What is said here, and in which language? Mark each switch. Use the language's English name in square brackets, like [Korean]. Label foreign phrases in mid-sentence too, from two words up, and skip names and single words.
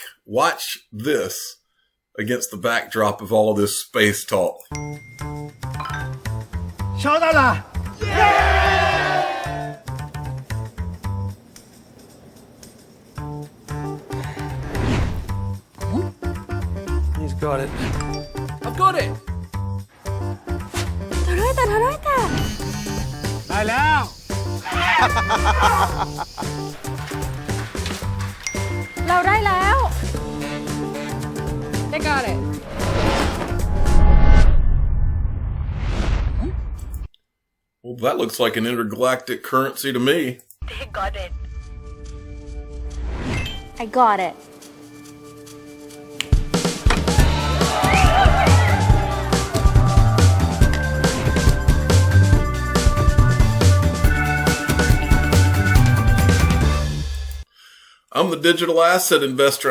[English] Watch this against the backdrop of all of this space talk. [Chinese] 收到了 [English] He's got it. I've got it. [Japanese] 届いた届いた [Thai] ได้แล้ว เราได้แล้ว [English] They got it. Well, that looks like an intergalactic currency to me. They got it. I got it. I'm the digital asset investor.